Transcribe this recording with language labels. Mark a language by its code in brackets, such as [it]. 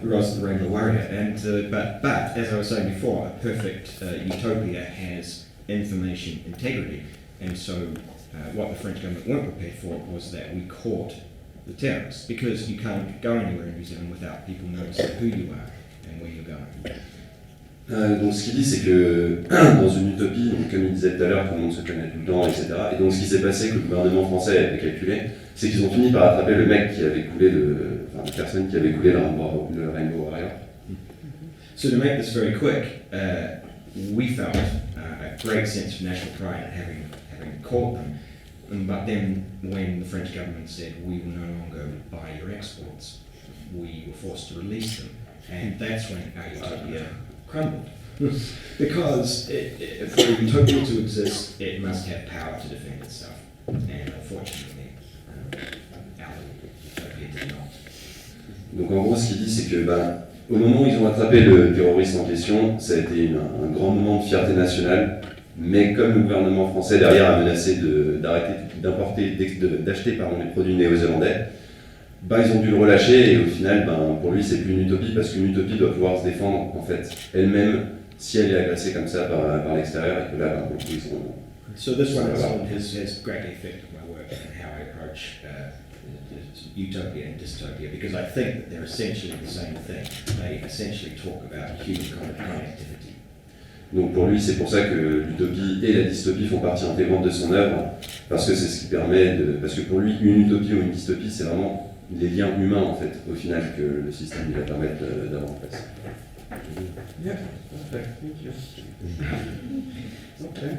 [en] It was the Rainbow Warrior, and but as I was saying before, a perfect utopia has information integrity, and so what the French government weren't prepared for was that we caught the terrorists, because you can't go anywhere in New Zealand without people noticing who you are and where you're going. [fr] Donc ce qu'il dit, c'est que dans une utopie, donc, comme il disait tout à l'heure, tout le monde se connaît tout le temps, etc. Et donc ce qui s'est passé, que le gouvernement français avait calculé, c'est qu'ils ont fini par attraper le mec qui avait coulé la personne qui avait coulé le Rainbow Warrior. [en] So to make this very quick, we felt, great sense of national pride in having caught them. But then when the French government said we will no longer buy your exports, we were forced to release them. And that's when our utopia crumbled. Because for a utopia to exist, it must have power to defend itself. And unfortunately, our utopia did not. [fr] Donc en gros, ce qu'il dit, c'est que au moment où ils ont attrapé le terroriste en question, ça a été un grand moment de fierté nationale, mais comme le gouvernement français derrière a menacé d'arrêter d'acheter les produits néo-zélandais, ils ont dû le relâcher et au final, pour lui, c'est plus une utopie parce qu'une utopie doit pouvoir se défendre en fait elle-même si elle est agressée comme ça par l'extérieur et que là, pour le coup, ils ont... [en] So this one has greatly affected my work and how I approach utopia and dystopia, because I think that they're essentially the same thing. They essentially talk about human connectivity. [fr] Donc pour lui, c'est pour ça que l'utopie et la dystopie font partie intégrante de son œuvre, parce que c'est ce qui permet de... Parce que pour lui, une utopie ou une dystopie, c'est vraiment les liens humains, en fait, au final, que le système va permettre d'avoir en place. [en] Yeah, perfect, thank you. Okay.